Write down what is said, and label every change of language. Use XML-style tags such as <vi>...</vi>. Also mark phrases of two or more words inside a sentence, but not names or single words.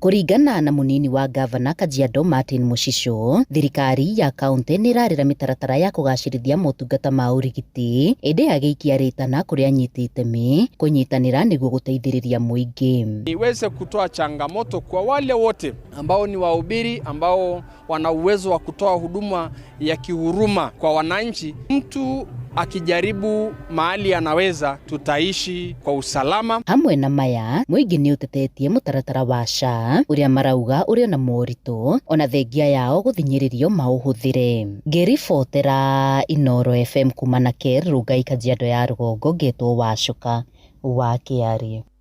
<ki>Kũringana na mũnini wa gavana Kajiado Martin Mushicho, thirikari ya kaunti nĩ ĩrarĩra mĩtaratara ya kũgacĩrithia motungata ma ũrigiti, ĩndĩ agĩikia rĩtana kũrĩa anyiti itemi kũnyitanĩra nĩguo gũteithĩrĩria mũingĩ.</ki> <sw>Niweze kutoa changamoto kwa wale wote ambao ni wahubiri ambao wana uwezo wa kutoa huduma ya kihuruma kwa wananchi. Mtu akijaribu mahali anaweza, tutaishi kwa usalama.</sw> <ki>Hamwe na maya, mũingĩ nĩ ũtetetie mũtaratara wa SHA ũrĩa marauga ũrĩ na moritũ ona thengia yao gũthinyĩrĩrio maũhũthĩre. Ngĩribotera Inoro FM kuma Nakel Rongai, Kajiado ya rũgongo, ngetwo Wacuka wa Kĩarie.</ki>